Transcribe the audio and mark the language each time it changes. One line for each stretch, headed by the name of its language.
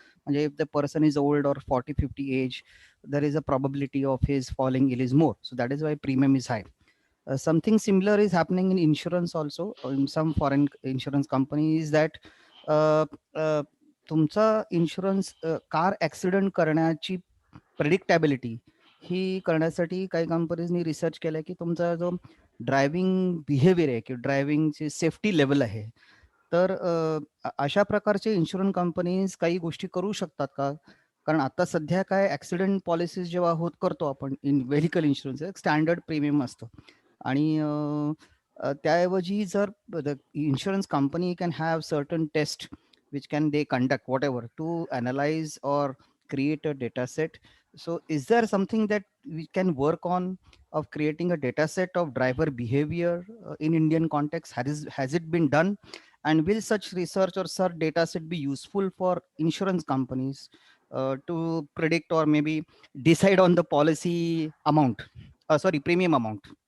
English: म्हणजे if the person is old और 40-50 age, there is a probability of his falling ill is more, so that is why premium is high. Something similar is happening in insurance also, in some foreign insurance companies, that
Marathi: तुमचा insurance car accident करण्याची प्रेडिक्टॅबिलिटी ही करण्यासाठी काही कंपनीजनी research केलं की तुमचा जो driving behaviour आहे किंवा ड्रायव्हिंगची सेफ्टी लेवल आहे, तर अशा प्रकारचे इन्शुरन्स कंपनीज काही गोष्टी करू शकतात का? कारण आता सध्या काय
English: accident policies
Marathi: जेव्हा करतो आपण
English: in vehicle insurance, standard premium
Marathi: असतं आणि त्याऐवजी जर
English: Insurance company can have certain test which can they conduct whatever to analyze or create a data set. So is there something that we can work on of creating a data set of driver behavior in Indian context? Has it been done, and will such research or such data set be useful for insurance companies to predict or maybe decide on the policy amount, premium amount?